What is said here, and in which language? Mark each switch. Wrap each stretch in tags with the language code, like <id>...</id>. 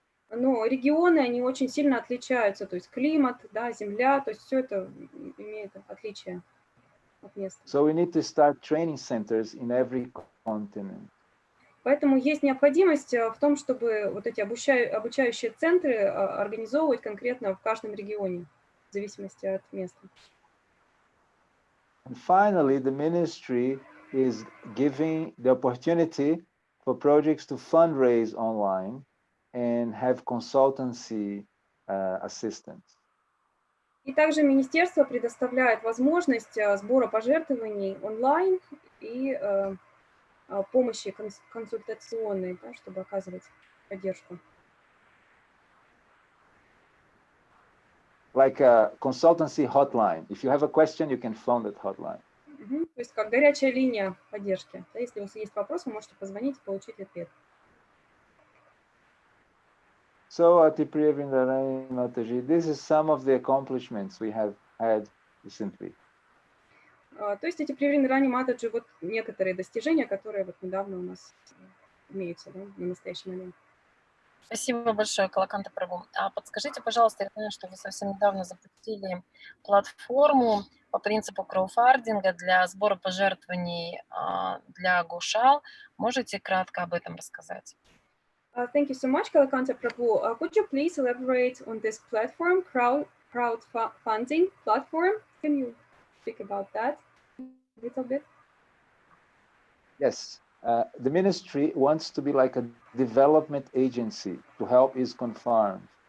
<ru>Но регионы, они очень сильно отличаются, то есть климат, да, земля, то есть все это имеет отличие от места.</ru> <en>So we need to start training centers in every continent.</en> <ru>Поэтому есть необходимость в том, чтобы вот эти обучающие центры организовывать конкретно в каждом регионе, в зависимости от места.</ru> <en>And finally, the ministry is giving the opportunity for projects to fundraise online and have consultancy assistance.</en> <ru>И также министерство предоставляет возможность сбора пожертвований онлайн и помощи консультационной, да, чтобы оказывать поддержку.</ru> <en>Like a consultancy hotline. If you have a question, you can phone that hotline.</en> <ru>То есть как горячая линия поддержки. Да, если у вас есть вопрос, вы можете позвонить и получить ответ.</ru> <en>So, Atipriya Vrindarani Mataji, this is some of the accomplishments we have had recently.</en> <ru>То есть эти Привриндарани Матаджи, вот некоторые достижения, которые вот недавно у нас имеются, да, на настоящий момент. Спасибо большое, Калаканты прабху. А подскажите, пожалуйста, я знаю, что вы совсем недавно запустили платформу по принципу краудфандинга для сбора пожертвований для гошал. Можете кратко об этом рассказать?</ru> <en>Thank you so much, Kalakanta Prabhu. Could you please elaborate on this platform, crowdfunding platform? Can you speak about that a little bit? Yes, the ministry wants to be like a development agency to help ИСККОН farms.</en>